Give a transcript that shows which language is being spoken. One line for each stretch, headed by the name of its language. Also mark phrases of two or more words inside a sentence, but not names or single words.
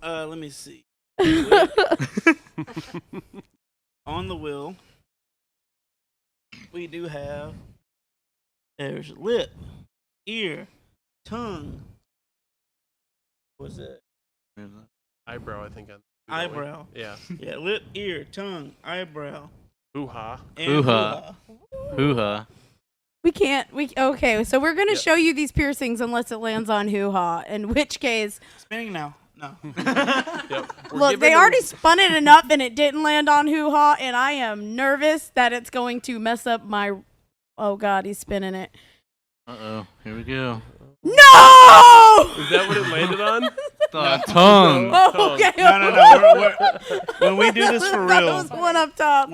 English: Let me see. On the wheel, we do have. There's lip, ear, tongue. What's that? Eyebrow, I think. Eyebrow. Yeah. Yeah, lip, ear, tongue, eyebrow, Hoo-ha. and Hoo-ha. hoo-ha. Hoo-ha. Okay, so we're going to Yeah. show you these piercings unless it lands on hoo-ha, in which case, Spinning now. No. Yep. We're look, giving they them- already spun it enough and it didn't land on hoo-ha, and I am nervous that it's going to mess up my, oh God, he's spinning it. Uh-oh. Here we go. No! Is that what it landed on? The tongue. Oh, okay. No. When we do this for That real, was one up top.